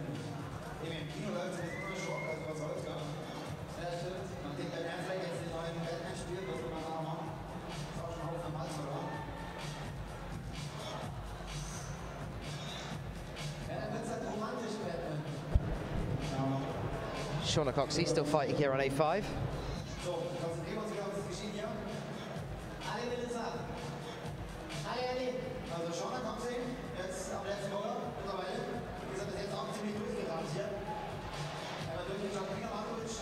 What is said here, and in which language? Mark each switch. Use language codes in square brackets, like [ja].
[de] Im Kino läuft es immer schon, also was soll's gar nicht. Ja, stimmt. Man denkt, wenn er vielleicht jetzt den neuen Batman spielt, was will man da machen? Ist auch schon ein Haufen Malz, oder? Ja, dann wird's halt romantisch, Batman. [en] Shauna Coxey still fighting here on A5. [de] So, konzentrieren wir uns wieder auf das Geschehen hier. Ali Melissa. Hi, Ali. Also Shauna Coxey, jetzt am letzten Boulder mittlerweile. Wie gesagt, ist jetzt auch ziemlich durchgerannt hier. Einmal durch den Jump machen.